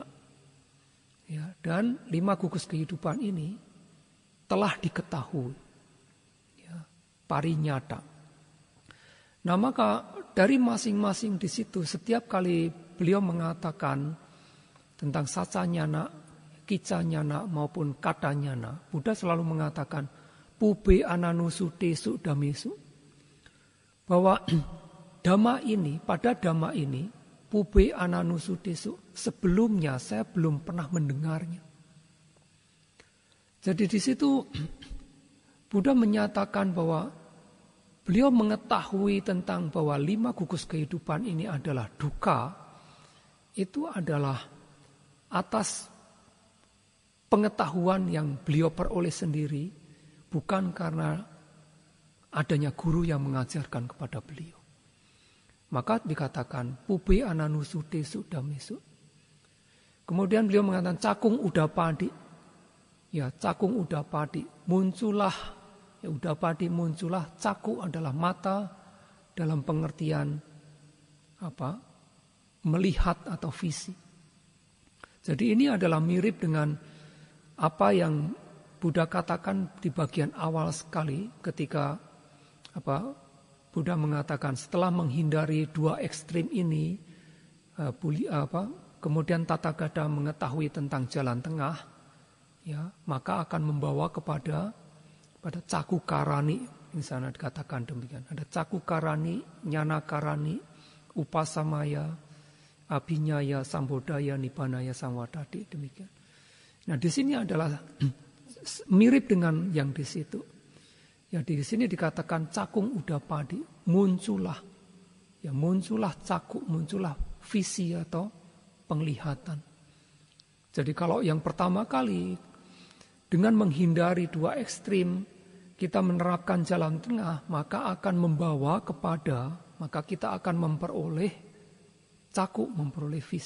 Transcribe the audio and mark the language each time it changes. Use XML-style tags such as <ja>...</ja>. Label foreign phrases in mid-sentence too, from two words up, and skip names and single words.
<id>Ya, dan 5 gugus kehidupan ini telah diketahui. Ya, parinyata. Nah, maka dari masing-masing di situ setiap kali beliau mengatakan tentang sacanyana, kicanyana maupun katanyana, Buddha selalu mengatakan</id> <pi>pube ananusu tesu damesu,</pi> <id>bahwa pada dhamma ini</id> <pi>pube ananusu tesu,</pi> <id>sebelumnya saya belum pernah mendengarnya. Jadi di situ Buddha menyatakan bahwa beliau mengetahui tentang bahwa 5 gugus kehidupan ini adalah duka, itu adalah atas pengetahuan yang beliau peroleh sendiri, bukan karena adanya guru yang mengajarkan kepada beliau. Maka dikatakan</id> <pi>pube ananusu tesu damesu.</pi> <id>Kemudian beliau mengatakan</id> <pi>cakung udapadi.</pi> <id>Ya,</id> <pi>cakung udapadi</pi> <id>muncullah, ya udapadi muncullah, caku adalah mata dalam pengertian melihat atau visi. Jadi ini adalah mirip dengan apa yang Buddha katakan di bagian awal sekali ketika Buddha mengatakan setelah menghindari 2 ekstrim ini, kemudian Tathagata mengetahui tentang jalan tengah, ya maka akan membawa pada</id> <pi>caku karani,</pi> <id>misalnya dikatakan demikian. Ada</id> <pi>caku karani, nyana karani, upasamaya, abhinyaya, sambodaya, nibbanaya, samwadadi,</pi> <id>demikian. Nah, di sini adalah mirip dengan yang di situ. Ya, di sini dikatakan</id> <pi>cakung udapadi,</pi> <id>muncullah. Ya, muncullah caku, muncullah visi atau penglihatan. Jadi kalau yang pertama kali dengan menghindari 2 ekstrim, kita menerapkan jalan tengah, maka akan membawa maka kita akan memperoleh caku, memperoleh visi.</id>